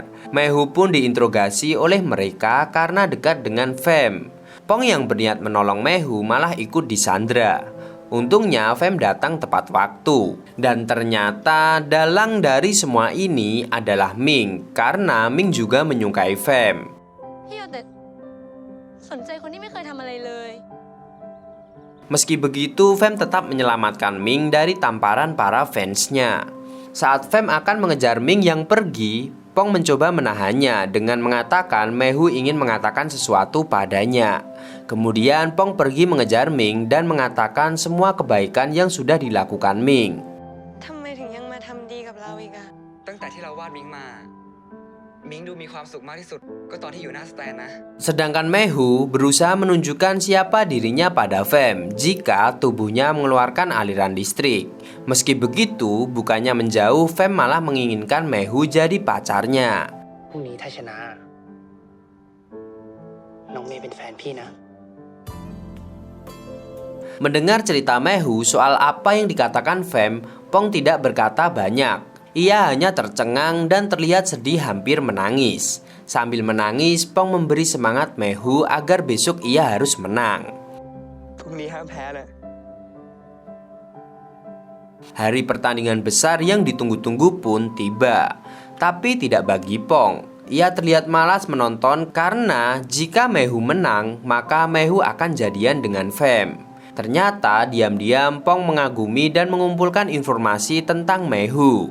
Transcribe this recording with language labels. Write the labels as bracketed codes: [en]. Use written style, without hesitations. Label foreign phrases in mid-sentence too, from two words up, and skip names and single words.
[id] Meihu pun diinterogasi oleh mereka karena dekat dengan Fem. Pong yang berniat menolong Meihu malah ikut disandra. Untungnya Fem datang tepat waktu. Dan ternyata dalang dari semua ini adalah Ming, karena Ming juga menyukai Fem. [th] พี่เอาแต่สนใจคนที่ไม่เคยทำอะไรเลย [id] Meski begitu, Fem tetap menyelamatkan Ming dari tamparan para fansnya. Saat Fem akan mengejar Ming yang pergi, Pong mencoba menahannya dengan mengatakan Meihu ingin mengatakan sesuatu padanya. Kemudian Pong pergi mengejar Ming dan mengatakan semua kebaikan yang sudah dilakukan Ming. [th] ทำไมถึงยังมาทำดีกับเราอีกอะ ตั้งแต่ที่เราวาดมิงมามิงดูมีความสุขมากที่สุดก็ตอนที่อยู่หน้าสแตนนะ [id] Sedangkan Meihu berusaha menunjukkan siapa dirinya pada Fem jika tubuhnya mengeluarkan aliran listrik. Meski begitu, bukannya menjauh, Fem malah menginginkan Meihu jadi pacarnya. [th] พรุ่งนี้ถ้าชนะน้องเมย์เป็นแฟนพี่นะ [id] Mendengar cerita Meihu soal apa yang dikatakan Fem, Pong tidak berkata banyak. Ia hanya tercengang dan terlihat sedih hampir menangis. Sambil menangis, Pong memberi semangat Meihu agar besok ia harus menang. [th] พรุ่งนี้ห้ามแพ้นะ [id] Hari pertandingan besar yang ditunggu-tunggu pun tiba. Tapi tidak bagi Pong. Ia terlihat malas menonton karena jika Meihu menang, maka Meihu akan jadian dengan Fem. Ternyata diam-diam Pong mengagumi dan mengumpulkan informasi tentang Meihu.